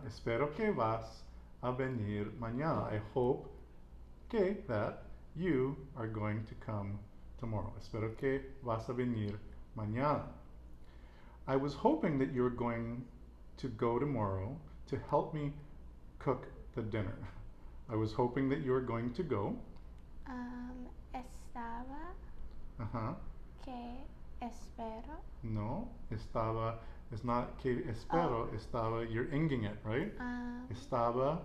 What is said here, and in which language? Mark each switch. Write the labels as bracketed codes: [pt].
[es] Espero que vas a venir mañana. [en] I hope that you are going to come tomorrow. [es] Espero que vas a venir mañana. [en] I was hoping that you were going to go tomorrow to help me cook the dinner. I was hoping that you were going to go. [es] Estaba que espero. [en] No, estaba is not [es] que espero, [en] estaba, you're inging it, right? Estaba